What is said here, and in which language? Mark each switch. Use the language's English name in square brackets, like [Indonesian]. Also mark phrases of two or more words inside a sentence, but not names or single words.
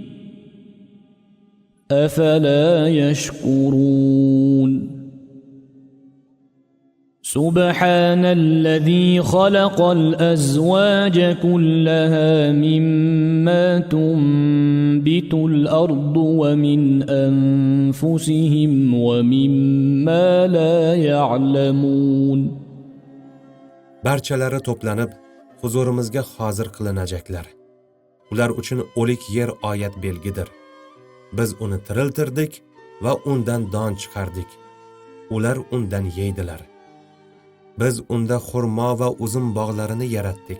[Arabic] أَفَلَا يَشْكُرُونَ سبحان الذي خلق الأزواج كلها مما تنبت الأرض ومن أنفسهم ومما لا يعلمون. [Uzbek] Barchalari to'planib, huzurimizga hozir qilinajaklar. Ular uchun o'lik yer oyat belgidir. Biz uni tiriltirdik va undan don chiqardik. Ular undan yeydilar. Biz unda xurmo va uzum bog'larini yaratdik.